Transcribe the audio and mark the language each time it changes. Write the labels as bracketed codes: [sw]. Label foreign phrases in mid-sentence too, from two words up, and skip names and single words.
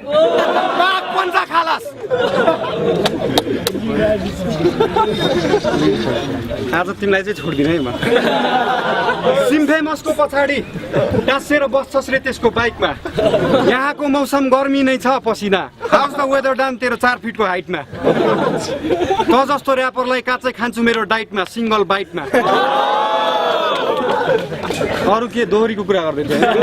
[ne] पाक पन्जा खालास। आज तिमीलाई चाहिँ छोड्दिनँ है म। सिम्फेमसको पछाडि टाँसेर बस्छस् रे त्यसको बाइकमा। यहाँको मौसम गर्मी नै छ पसिना। [en] How's the weather down [ne] तेरो चार फिटको हाइटमा? त जस्तो र्यापरलाई काँचै खान्छु मेरो डाइटमा, [en] single biteमा। [ne] अरू के दोहोरीको कुरा गर्दै थिएँ?